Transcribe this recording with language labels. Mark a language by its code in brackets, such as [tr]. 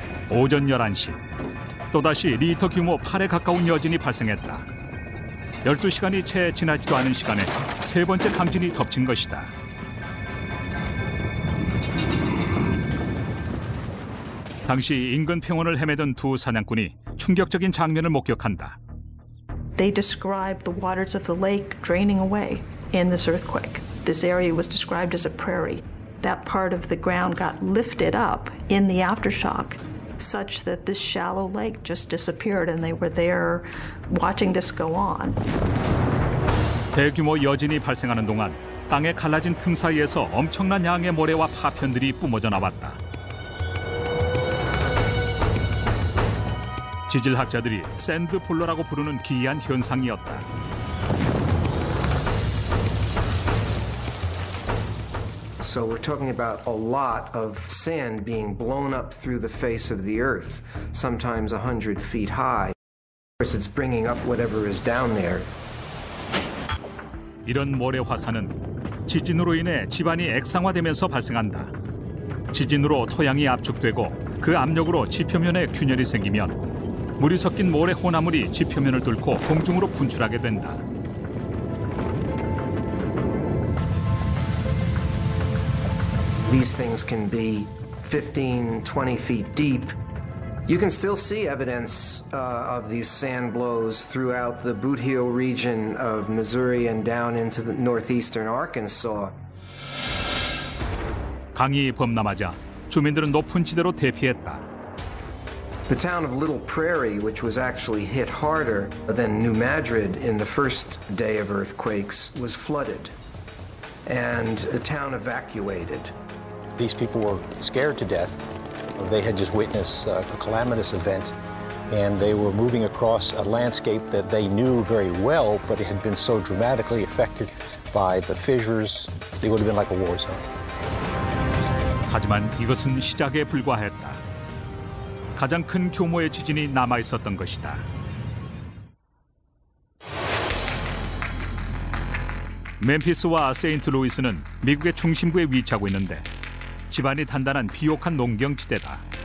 [ko] 오전 11시, 또다시 리터 규모 8에 가까운 여진이 발생했다. 12시간이 채 지나지도 않은 시간에 세 번째 강진이 덮친 것이다. 당시 인근 평원을 헤매던 두 사냥꾼이 충격적인 장면을 목격한다. [en] They described the waters of the lake draining away in this earthquake. This area was described as a prairie. That part of the ground got lifted up in the aftershock, such that this shallow lake just disappeared, and they were there watching this go on. [ko] 대규모 여진이 발생하는 동안 땅에 갈라진 틈 사이에서 엄청난 양의 모래와 파편들이 뿜어져 나왔다. 지질학자들이 샌드폴러라고 부르는 기이한 현상이었다. [en] So we're talking about a lot of sand being blown up through the face of the earth, sometimes 100 feet high. Of course, it's bringing up whatever is down there. [ko] 이런 모래 화산은 지진으로 인해 지반이 액상화되면서 발생한다. 지진으로 토양이 압축되고 그 압력으로 지표면에 균열이 생기면 물이 섞인 모래 혼합물이 지표면을 뚫고 공중으로 분출하게 된다. [en] These things can be 15, 20 feet deep. You can still see evidence of these sand blows throughout the Boot Heel region of Missouri and down into the northeastern Arkansas. [ko] 강이 범람하자 주민들은 높은 지대로 대피했다. [en] The town of Little Prairie, which was actually hit harder than New Madrid in the first day of earthquakes, was flooded, and the town evacuated. These people were scared to death. They had just witnessed a calamitous event, and they were moving across a landscape that they knew very well, but it had been so dramatically affected by the fissures, it would have been like a war zone. [ko] 하지만 이것은 시작에 불과했다. 가장 큰 규모의 지진이 남아 있었던 것이다. 멤피스와 세인트루이스는 미국의 중심부에 위치하고 있는데 지반이 단단한 비옥한 농경지대다.